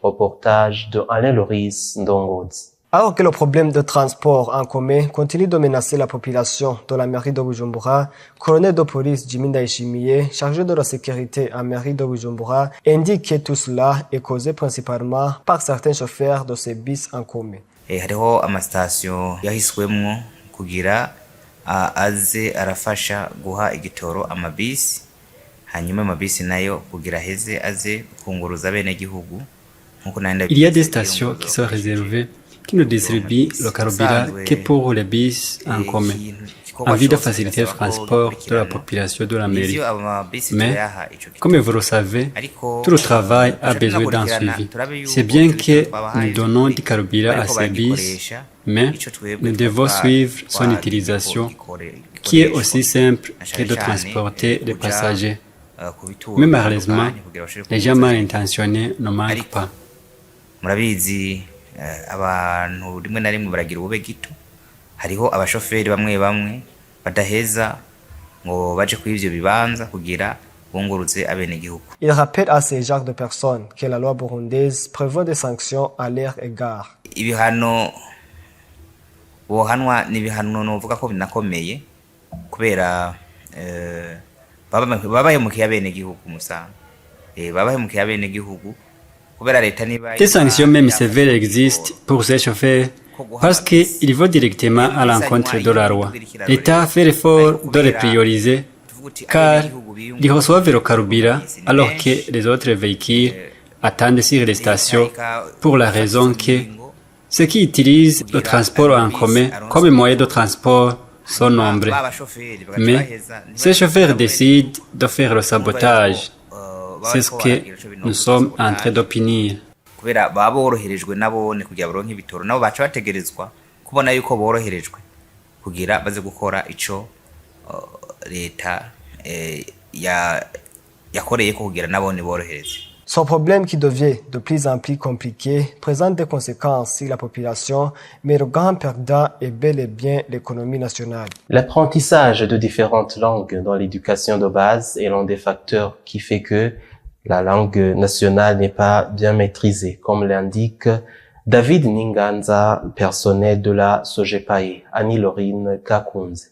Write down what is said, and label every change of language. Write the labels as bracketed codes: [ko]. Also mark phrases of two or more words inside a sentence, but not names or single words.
[fr] Reportage de Alain Loris Ndongodzi. Alors que le problème de transport en commun continue de menacer la population de la mairie de Bujumbura, colonel de police Jimmy Ndayishimiye, chargé de la sécurité en mairie de Bujumbura, indique que tout cela est causé principalement par certains chauffeurs de ces bus en commun. [rn] Hariho amastation yahiswemwo kugira aze arafasha guha igitoro amabisi hanyuma amabisi nayo kugira heze aze kunguruza bene gihugu. [fr] Il y a des stations qui sont réservées qui ne distribue le carburant que pour les bus en commun, en vue de faciliter le transport de la population de la mairie. Mais, comme vous le savez, tout le travail a besoin d'un suivi. C'est bien que nous donnons du carburant à ces bus, mais nous devons suivre son utilisation, qui est aussi simple que de transporter des passagers. Mais malheureusement, les gens mal intentionnés ne manquent pas. [rn] Abantu rimwe na rimwe baragira ubube gito hariho abashoferi bamwe badaheza ngo baje kuri ivyo bibanza kugira bunguruze abene gihugu. [fr] Il rappelle à ces genres de personnes que la loi burundaise prévoit des sanctions à leur égard. [rn] Ibihano bohanwa n'ibihano novuga ko binakomeye kubera babaye mu kiyabene gihugu musanga babaye mu kiyabene gihugu. [fr] Des sanctions même sévères existent pour ces chauffeurs parce qu'ils vont directement à l'encontre de la loi. L'État fait l'effort de les prioriser car ils reçoivent le carburant alors que les autres véhicules attendent sur les stations pour la raison que ceux qui utilisent le transport en commun comme moyen de transport sont nombreux. Mais ces chauffeurs décident de faire le sabotage. C'est ce que nous sommes en train d'opinir. [rn] kubera baba boroherejwe nabone kugira baronke ibitoro nabo baca bategerezwa kubona yuko boroherejwe kugira baze gukora ico leta yakoreye ko kugira nabone borohereze. [fr] Son problème qui devient de plus en plus compliqué présente des conséquences sur la population, mais le grand perdant est bel et bien l'économie nationale. L'apprentissage de différentes langues dans l'éducation de base est l'un des facteurs qui fait que la langue nationale n'est pas bien maîtrisée, comme l'indique David Ninganza, personnel de la Sojepae, Annie-Laurine Kakunze.